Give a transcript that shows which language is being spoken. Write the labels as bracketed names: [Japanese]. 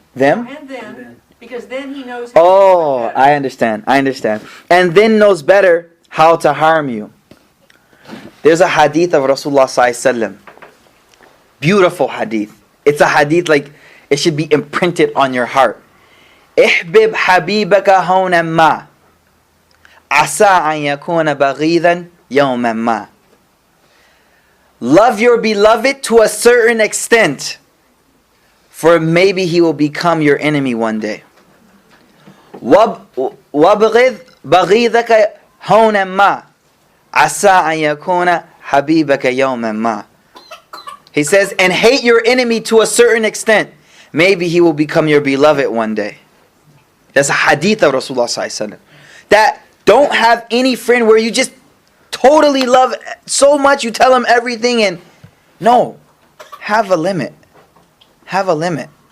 [English] And then, because then he knows how Oh, to do it I understand. And then knows better how to harm you. There's a hadith of Rasulullah sallallahu alaihi wasallam. Beautiful hadith. It's a hadith like it should be imprinted on your heart. [Arabic] احبب حبيبك هونا ما عسى أن يكون بغيضا يوما ما. [English] Love your beloved to a certain extent, for maybe he will become your enemy one day. [Arabic] وابغض بغيضك هونا ما عسى أن يكون حبيبك يوما ما. [English] He says, and hate your enemy to a certain extent, maybe he will become your beloved one day. That's a hadith of Rasulullah sallallahu alaihi wasallam. That don't have any friend where you just totally love so much you tell him everything, and no, have a limit. Have a limit.